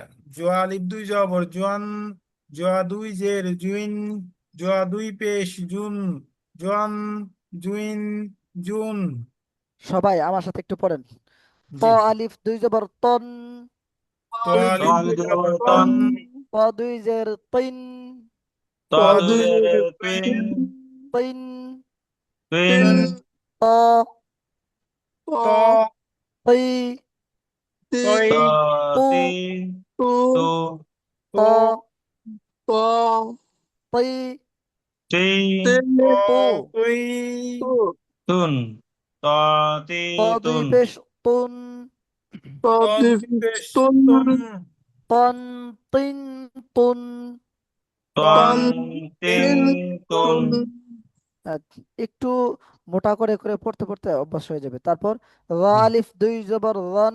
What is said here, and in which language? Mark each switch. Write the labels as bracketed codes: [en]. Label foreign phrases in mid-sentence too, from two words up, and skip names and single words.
[bn] জোয়া আলিফ দুই জবর জোয়ান, জোয়া দুই জের জুইন, জোয়া দুই পেশ জুন, জোয়ান জুইন জুন। সবাই আমার সাথে একটু পড়েন। ত জি। আলিফ দুই জবর তন, তো আলিফ ত আলিফ আলিফ দুই দুই জবর জবর তন, তন, তন, ত দুই জের তিন, ত তো দুই দুই জের জের তিন, তিন, তিন, তিন। তিন। ত, ত তো তি, তি, তই, ত তু, তি তু, তু, ত, তো ত, তি, তি তি, ত তু। তৈ, তু। তুন, ত তি ত দুই তুন, পেশ তুন, তো ত দুই দুই পেশ তুন, তন, তন তিন তুন। তন তন তিন তিন তুন। তুন। আহ, একটু মোটা করে করে পড়তে পড়তে অভ্যাস হয়ে যাবে। তারপর র আলিফ দুই জবর রন,